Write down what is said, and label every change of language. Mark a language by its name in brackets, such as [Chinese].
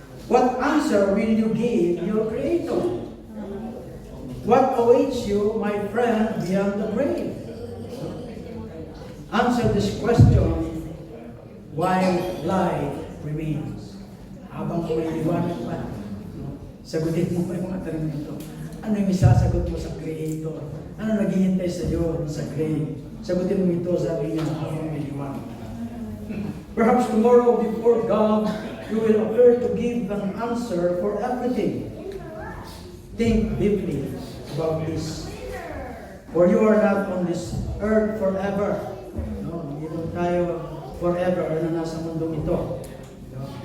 [English] What answer will you give your Creator? What awaits you, my friend, beyond the grave? Answer this question while life remains. [Filipino] Habang may liwanag pa, sagutin mo pa yung mga tanong nito. Ano yung isasagot mo sa Creator? Ano naghihintay sa iyo sa grave? Sagutin mo ito, sabi niya, habang may liwanag. [English] Perhaps tomorrow before God, you will appear to give an answer for everything. Think deeply about this. For you are not on this earth forever. [Filipino] No, hindi tayo forever or na nasa mundong ito. No?